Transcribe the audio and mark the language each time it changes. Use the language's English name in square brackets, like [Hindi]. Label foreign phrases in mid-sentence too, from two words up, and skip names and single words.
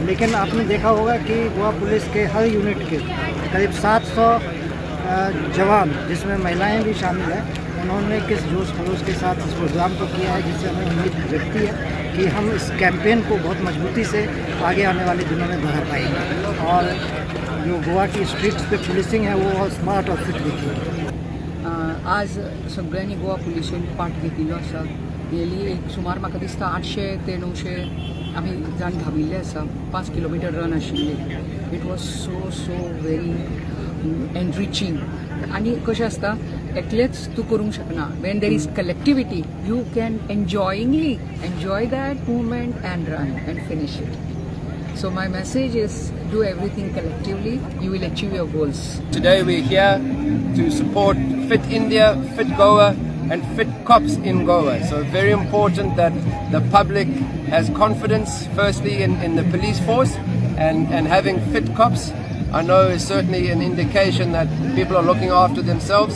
[Hindi] लेकिन आपने देखा होगा कि गोवा पुलिस के हर यूनिट के करीब 700 जवान, जिसमें महिलाएं भी शामिल हैं, उन्होंने किस जोश खरोश के साथ इस प्रोग्राम को किया है, जिससे हमें उम्मीद जगती है कि हम इस कैंपेन को बहुत मजबूती से आगे आने वाले दिनों में बढ़ा पाएंगे और जो गोवा की स्ट्रीट्स पे पुलिसिंग है वो और स्मार्ट और फिट दिखेगी। [Konkani] आज सगळ्यांनी गोवा पुलिसेन पार्ट घेतिल्लो आसा। येली एक सुमार म्हाका दिसता 800 ते 900 आमी जाण धांविल्ले आसा। 5 [English] kilometre run [Konkani] आशिल्ले। [English] It was so very enriching. [Konkani] आनी कशें आसता, एकलेच तूं करूंक शकना। [English] When there is collectivity, you can enjoyingly enjoy that movement and run and finish it. So my message is, do everything collectively, you will achieve your goals. Today we're here to support Fit India, Fit Goa and Fit Cops in Goa. So very important that the public has confidence firstly in the police force, and having fit cops I know is certainly an indication that people are looking after themselves.